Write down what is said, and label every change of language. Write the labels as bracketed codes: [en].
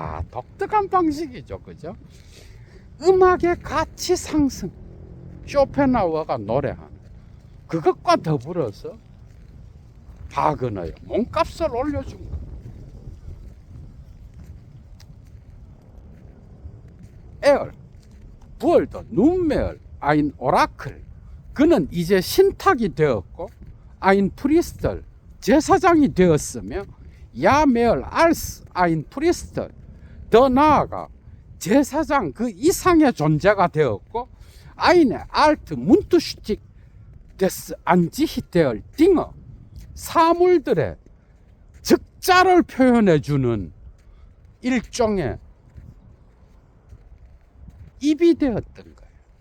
[ko] 독특한 방식이죠, 그죠? 음악의 가치 상승, 쇼펜하우어가 노래하는 그것과 더불어서 바그너의 몸값을 올려준 거예요. [de] Er wurde nunmehr ein Orakel. [ko] 그는 이제 신탁이 되었고 [de] ein Priester, [ko] 제사장이 되었으며 [de] ja mehr als ein Priester, [ko] 더 나아가 제사장 그 이상의 존재가 되었고 [de] eine alte Mundstück des Angesichts der Dinge, [ko] 사물들의 적자를 표현해주는 일종의 입이 되었던 거예요.